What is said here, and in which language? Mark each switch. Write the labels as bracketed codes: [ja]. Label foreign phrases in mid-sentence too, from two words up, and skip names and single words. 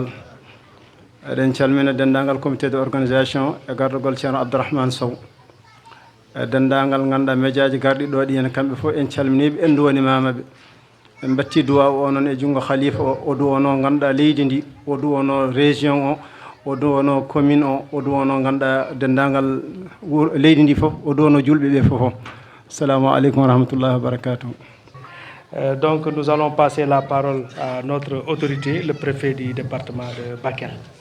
[ff] eɗen calmina denndangal [fr] comité de organisation [ff] e gardugol ceerno Abdourahmane Sow, e denndangal ganduɗa médiaji garɗi ɗo ɗi hen kamɓe fof en calminiɓe en duwonimamaɓe. en batti duwaw o noon e junngo khalifa o duwono ganduɗa leydi ndi, o duwono région o duwono commune o duwono ganduɗa denndangal leydi ndi fof, o duwono julɓe ɓe fof. [ar] السلام عليكم ورحمة الله وبركاته. [fr] Donc nous allons passer la parole à notre autorité, le préfet du département de Bakel.